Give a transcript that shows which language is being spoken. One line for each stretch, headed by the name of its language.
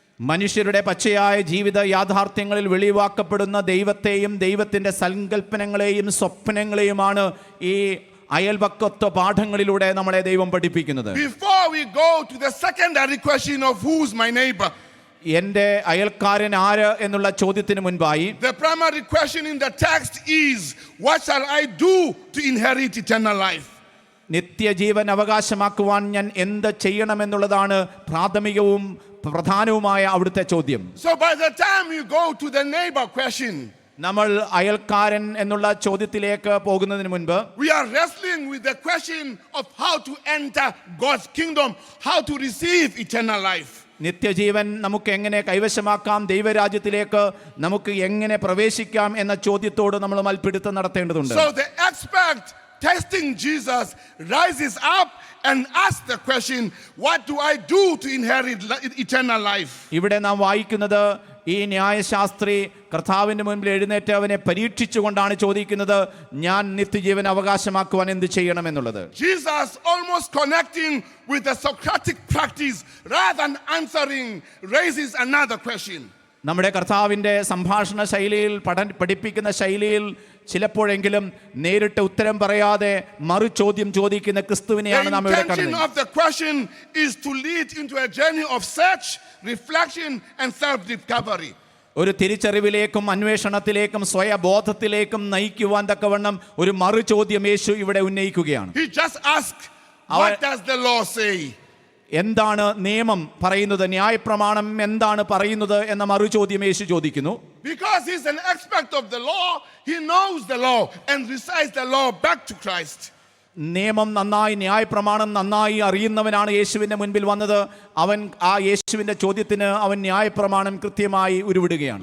Malayalam: മനുഷ്യരുടെ പച്ചയായ ജീവിത യാഥാർത്ഥ്യങ്ങളിൽ വെളിവാക്കപ്പെടുന്ന ദൈവത്തെയും ദൈവത്തിന്റെ സങ്കല്പനങ്ങളെയും സ്വപ്നങ്ങളെയുമാണ് ഈ അയൽപക്കത്വ പാഠങ്ങളിലൂടെ നമ്മളെ ദൈവം പഠിപ്പിക്കുന്നത്.
English: Before we go to the secondary question of who's my neighbor,
Malayalam: എന്റെ അയൽക്കാരൻ ആര് എന്നുള്ള ചോദ്യത്തിന് മുൻപായി
English: the primary question in the text is, what shall I do to inherit eternal life?
Malayalam: നിത്യജീവൻ അവകാശമാക്കുവാൻ ഞാൻ എന്ത് ചെയ്യണമെന്നുള്ളതാണ് പ്രാഥമികവും പ്രധാനവുമായ അവിടുത്തെ ചോദ്യം.
English: So by the time you go to the neighbor question,
Malayalam: നമ്മൾ അയൽക്കാരൻ എന്നുള്ള ചോദ്യത്തിലേക്ക് പോകുന്നതിന് മുൻപ്
English: we are wrestling with the question of how to enter God's kingdom, how to receive eternal life.
Malayalam: നിത്യജീവൻ നമുക്ക് എങ്ങനെ കൈവശമാക്കാം, ദൈവരാജ്യത്തിലേക്ക് നമുക്ക് എങ്ങനെ പ്രവേശിക്കാം എന്ന ചോദ്യത്തോട് നമ്മൾ മൽപ്പിടുത്തം നടത്തേണ്ടതുണ്ട്.
English: So the expert testing Jesus rises up and asks the question, what do I do to inherit eternal life?
Malayalam: ഇവിടെ നാം വായിക്കുന്നത് ഈ ന്യായശാസ്ത്രി കർത്താവിന്റെ മുൻപിൽ എഴുന്നേറ്റ് അവനെ പരീക്ഷിച്ചുകൊണ്ടാണ് ചോദിക്കുന്നത്, ഞാൻ നിത്യജീവൻ അവകാശമാക്കുവാൻ എന്ത് ചെയ്യണം എന്നുള്ളത്.
English: Jesus, almost connecting with the Socratic practice rather than answering, raises another question.
Malayalam: നമ്മുടെ കർത്താവിന്റെ സംഭാഷണ ശൈലിയിൽ പഠിപ്പിക്കുന്ന ശൈലിയിൽ ചിലപ്പോഴെങ്കിലും നേരിട്ട് ഉത്തരം പറയാതെ മറു ചോദ്യം ചോദിക്കുന്ന ക്രിസ്തുവിനെയാണ് നാം ഇവിടെ
English: The intention
Malayalam: കാണുന്നത്.
English: of the question is to lead into a journey of search, reflection and self-discovery.
Malayalam: ഒരു തിരിച്ചറിവിലേക്കും അന്വേഷണത്തിലേക്കും സ്വയബോധത്തിലേക്കും നയിക്കുവാൻ തക്കവണ്ണം ഒരു മറു ചോദ്യം യേശു ഇവിടെ ഉന്നയിക്കുകയാണ്.
English: He just asked, what does the law say?
Malayalam: എന്താണ് നിയമം പറയുന്നത്, ന്യായപ്രമാണം എന്താണ് പറയുന്നത് എന്ന മറു ചോദ്യം യേശു ചോദിക്കുന്നു.
English: Because he's an expert of the law, he knows the law and recites the law back to Christ.
Malayalam: നിയമം നന്നായി, ന്യായപ്രമാണം നന്നായി അറിയുന്നവനാണ് യേശുവിന്റെ മുൻപിൽ വന്നത്. അവൻ ആ യേശുവിന്റെ ചോദ്യത്തിന് അവൻ ന്യായപ്രമാണം കൃത്യമായി ഉരുവിടുകയാണ്.